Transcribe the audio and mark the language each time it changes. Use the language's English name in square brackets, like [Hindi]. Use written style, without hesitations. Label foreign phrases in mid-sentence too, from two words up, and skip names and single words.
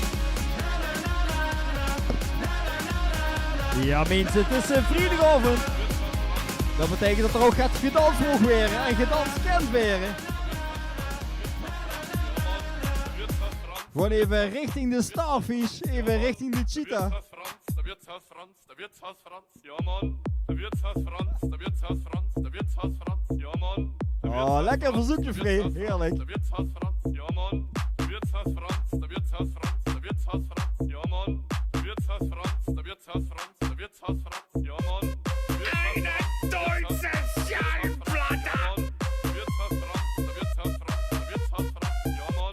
[Dutch] Na na na na na, na na na na na. Ja mensen, het is een vrijdagavond. Dat betekent dat er ook gaat gedanst mogen worden en gedanst kent worden. Gewoon even richting de Starfish, even richting de Cheetah. [German] Der Wirtshaus Franz, der Wirtshaus Franz, ja Mann. Der Wirtshaus Franz, der Wirtshaus Franz, der Wirtshaus Franz, ja Mann. [Dutch] Oh, lekker verzoekje vrij, heerlijk. [German] Der Wirtshaus Franz, ja Mann. Der Wirtshaus Franz, der Wirtshaus Franz, der Wirtshaus Franz, ja Mann. Der Wirtshaus Franz, der Wirtshaus Franz, der Wirtshaus Franz, ja Mann. Eine deutsche Schallplatte! Der Wirtshaus Franz, der Wirtshaus Franz, der Wirtshaus Franz, ja Mann.